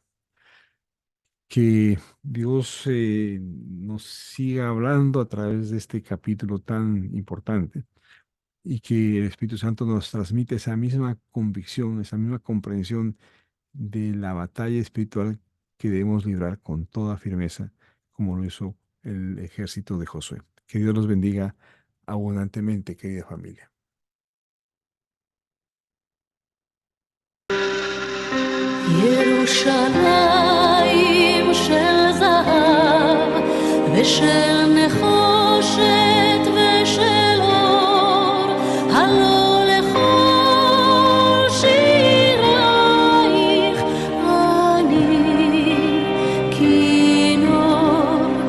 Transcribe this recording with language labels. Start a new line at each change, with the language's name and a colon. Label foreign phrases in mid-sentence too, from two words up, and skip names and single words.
Spanish: Que Dios nos siga hablando a través de este capítulo tan importante y que el Espíritu Santo nos transmite esa misma convicción, esa misma comprensión de la batalla espiritual que debemos librar con toda firmeza, como lo hizo el ejército de Josué. Que Dios los bendiga abundantemente, querida familia.
Hebrew: ירושלים של זהב ושל נחושת ושל אור, הלא לכל שירייך אני כינור.